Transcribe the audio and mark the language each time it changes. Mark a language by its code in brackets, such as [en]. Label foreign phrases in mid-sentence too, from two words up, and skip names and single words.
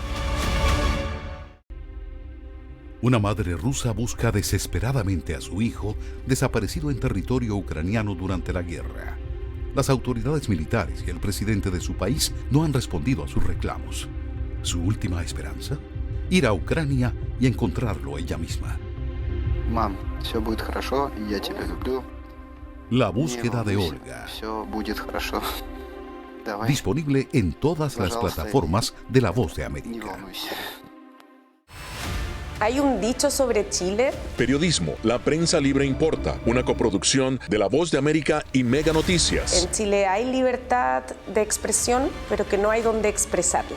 [es] Una madre rusa busca desesperadamente a su hijo desaparecido en territorio ucraniano durante la guerra. Las autoridades militares y el presidente de su país no han respondido a sus reclamos. ¿Su última esperanza? Ir a Ucrania y encontrarlo ella misma. [ru] Mom, все будет хорошо, y я тебя люблю. [es] La búsqueda de Olga. [ru] Все будет хорошо. Давай. [es] Disponible en todas las plataformas de La Voz de América. ¿Hay un dicho sobre Chile? Periodismo, la prensa libre importa, una coproducción de La Voz de América y Mega Noticias. En Chile hay libertad de expresión, pero que no hay donde expresarla.